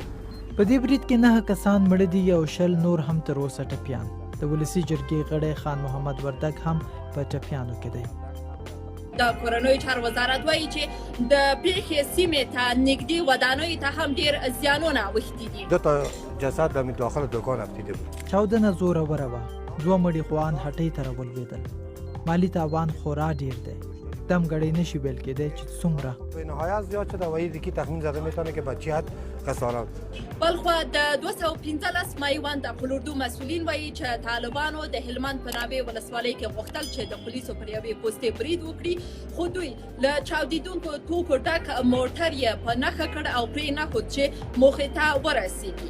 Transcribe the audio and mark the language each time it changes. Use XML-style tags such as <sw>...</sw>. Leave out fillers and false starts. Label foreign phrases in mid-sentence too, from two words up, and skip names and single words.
<ps>په دې برید کې 9 کسان مړه دي او 10 نور هم تر اوسه ټپیان. د ولسي جرګې غړی خان محمد وردګ هم په ټپیانو کې دی. د کورنیو چارو وزارت وایي چې د پیښې سیمې ته نږدې ودانیو ته هم ډېر زیانونه اوښتي دي.</ps> <fa>2 تا جسد در داخل دکان افتیده بود.</fa> <ps>چاودنه زوروره وه. 2 مړي خوان هټۍ ته راولوېدل. مالي تاوان خورا ډېر دی. دم ګړی نشي ویل کېدی چې څومره.</ps> <fa>به نهایت زیاد شده و یکی تخمین زده میتونه که بچی حد خسارات.</fa> <ps>بلخوا د 215 میوند پلوردو مسئولین وایي چې طالبانو د هلمند په ناوې ولسوالۍ کې غوښتل چې د پولیسو پر یوې پوستې برید وکړي، خو دوی له چاودېدونکو توکو ډک موټر یې په نښه کړ او پرې نښود چې موخې ته ورسېږي.</ps>